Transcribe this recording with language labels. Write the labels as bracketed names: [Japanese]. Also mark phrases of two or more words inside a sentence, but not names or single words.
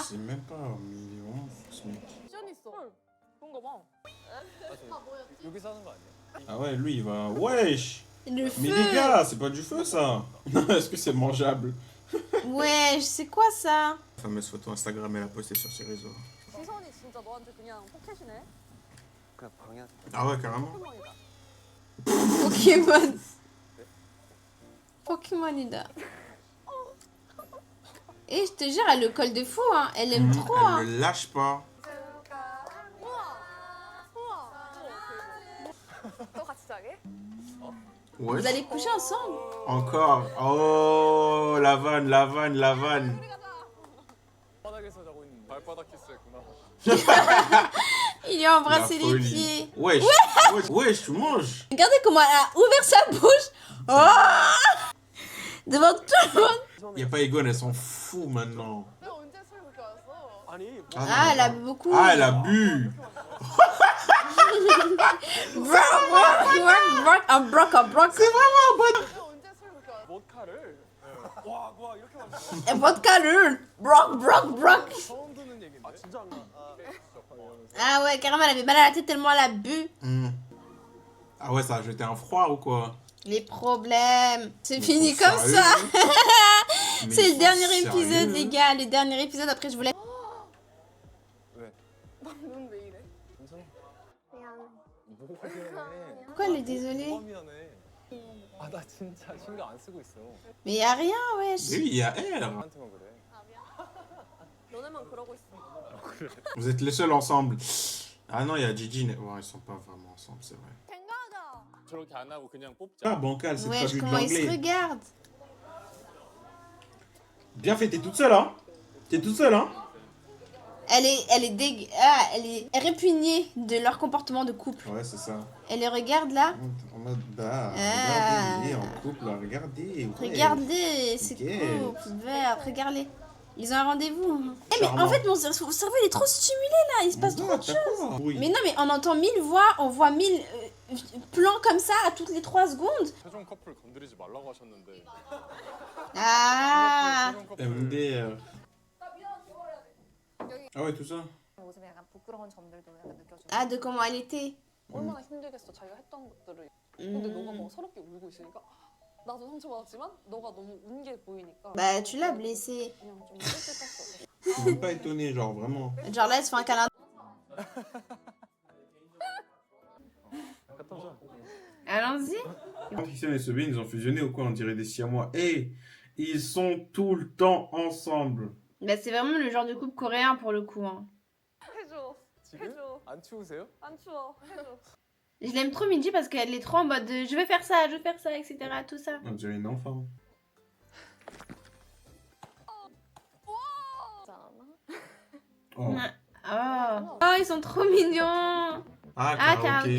[French] Je sais même pas, mais il est vraiment fou, ce mec. [Korean] 시전 있어. 그런가 봐. 여기서 하는 거 아니야? [French] Ah ouais, lui, il va... Wesh! Le Mais feu. les gars, c'est pas du feu, ça! Est-ce que c'est mangeable? Wesh, c'est quoi ça? La fameuse photo Instagram, elle a posté sur ses réseaux. [Korean] 희선이 진짜 너한테 그냥 포켓이네. 그냥 방해. [French] Ah ouais, carrément. [Korean] 포켓몬이다. 포켓몬. 포켓몬이다. [French] Et je te jure, elle le colle de fou, hein. Elle aime trop, hein. Elle le lâche pas. [Korean] 또 같이 자게? [French] Ouais. Vous allez coucher ensemble? Encore. Oh, la vanne, la vanne, la vanne. [Korean] 바닥에서 자고 있는 발바닥 키스했구나. [French] Il lui a La embrassé les folie. pieds. Wesh. Wesh, wesh, tu manges. Regardez comment elle a ouvert sa bouche. Oh, devant tout le monde. Y a pas Egon, elle s'en fout maintenant. [Korean] 내가 언제 술 그렇게 왔어? 아니 [French] Ah, elle a bu beaucoup. Ah, elle a bu. Un broc. C'est vraiment bon. [Korean] 내가 언제 술 그렇게 왔어? 모카를 와 이렇게 많이 [French] Et vodka lul. Broc. [Korean] 처음 듣는 얘긴데. 아 진짜 안 가. [French] Ah ouais, carrément, elle avait mal à la tête tellement elle a bu. Ah ouais, ça a jeté un froid ou quoi? Les problèmes. C'est Mais fini ils sont comme ça. sérieux? Mais C'est ils le sont dernier sérieux? épisode, les gars. Le dernier épisode, après je vous laisse. [Korean] 넌 왜 이래? 괜찮아? 미안해. 뭐가 미안해. [French] Pourquoi elle est désolée? [Korean] 뭐가 미안해. 아 나 진짜 신경 안 쓰고 있어. [French] Mais y a rien, wesh. Oui, il y a elle. [Korean] 나한테만 그래. 아 미안. 너네만 그러고 있어. [French] Vous êtes les seuls ensemble. Ah non, il y a Gigi. Ouais, ils sont pas vraiment ensemble, c'est vrai. [Korean] 생각하자. 저렇게 안 하고 그냥 [French] Ah, [Korean] 뽑자. [French] bancal, c'est Wesh, traduit de comment ils se l'anglais. regardent. Bien fait, t'es toute seule, hein? T'es toute seule, hein? Elle est répugnée de leur comportement de couple. Ouais, c'est ça. Elle les regarde là. En mode, bah, Ah. regardez, en couple, là, regardez. ouais. Regardez, c'est Nickel. couple, vert, regardez. Ils ont un rendez-vous. Eh mais en Charmant. fait, mon cerveau il est trop stimulé là. Il se passe trop de choses. Oui. Mais non, mais on entend 1000 voix, on voit 1000 plans comme ça à toutes les 3 secondes. [Korean] 최종 커플 건드리지 말라고 하셨는데. [French] Ah. [Korean] 최종 커플. [French] MDR. Ah ouais, tout ça. [Korean] 모습에 약간 부끄러운 점들도 약간 느껴지고. [French] Ah, de comment elle était. [Korean] 얼마나 힘들겠어 자기가 했던 것들을. 근데 너가 막 서럽게 울고 있으니까 나도 상처받았지만 너가 너무 운 게 보이니까 [French] Bah, tu l'as blessée. [Korean] 그냥 좀 찝찝했어. [French] Je suis même pas étonné, genre, vraiment. Genre là, elle se fait un câlin. Allons-y. Christian et Sophie, ils ont fusionné ou quoi? On dirait des siamois. Et ils sont tout le temps ensemble. Bah, c'est vraiment le genre de couple coréen pour le coup. Hein. [Korean] 해줘. 지금? 해줘. 안 추우세요? 안 추워. 해줘. [French] Je l'aime trop, Minji, parce qu'elle est trop en mode je vais faire ça, etc. Tout ça. On dirait une enfant. Oh. Oh, ils sont trop mignons. Ah, karaoké.